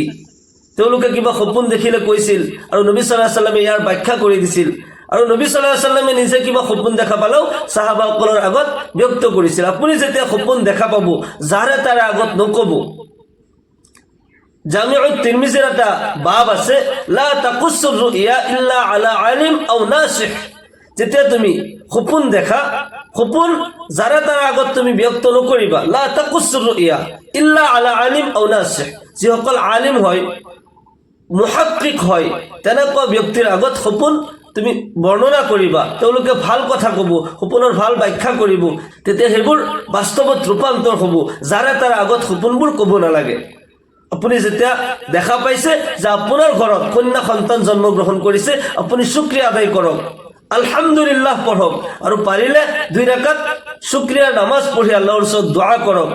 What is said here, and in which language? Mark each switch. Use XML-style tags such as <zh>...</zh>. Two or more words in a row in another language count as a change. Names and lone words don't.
<as>তেওঁলোকে কিবা সপোন দেখিলে কৈছিল, আৰু নবী</as> <ar>صلى الله عليه وسلم</ar> <as>ইয়াৰ ব্যাখ্যা কৰি দিছিল, আৰু নবী</as> <ar>صلى الله عليه وسلم</ar> <as>নিজে কিবা সপোন দেখা পালেও সাহাবাসকলৰ আগত ব্যক্ত কৰিছিল। আপুনি যেতিয়া সপোন দেখা পাব, যাৰে তাৰে আগত নকব। জামিউত তিৰমিজিৰ এটা বাব আছে,</as> <ar>لا تقصص رؤيا إلا على عالم أو ناصح.</ar> <as>যেতিয়া তুমি সপোন দেখা, সপোন যাৰে তাৰ আগত তুমি ব্যক্ত নকৰিবা।</as> <ar>لا تقصص رؤيا إلا على عالم أو ناصح,</ar> <as>যিসকল আলিম হয়, মুহাক্কিক হয়, তেনেকুৱা ব্যক্তিৰ আগত সপোন তুমি বৰ্ণনা কৰিবা, তেওঁলোকে ভাল কথা ক'ব, সপোনৰ ভাল ব্যাখ্যা কৰিব, তেতিয়া সেইবোৰ বাস্তৱত ৰূপান্তৰ হ'ব। যাৰে তাৰ আগত সপোনবোৰ ক'ব নালাগে। আপুনি যেতিয়া দেখা পাইছে যে আপোনাৰ ঘৰত কন্যা সন্তান জন্মগ্ৰহণ কৰিছে, আপুনি শুকৰিয়া আদায় কৰক, আলহামদুলিল্লাহ পঢ়ক, আৰু পাৰিলে 2 ৰাকাত শুকৰিয়াৰ নামাজ পঢ়ি আল্লাহৰ ওচৰত দোয়া কৰক।</as>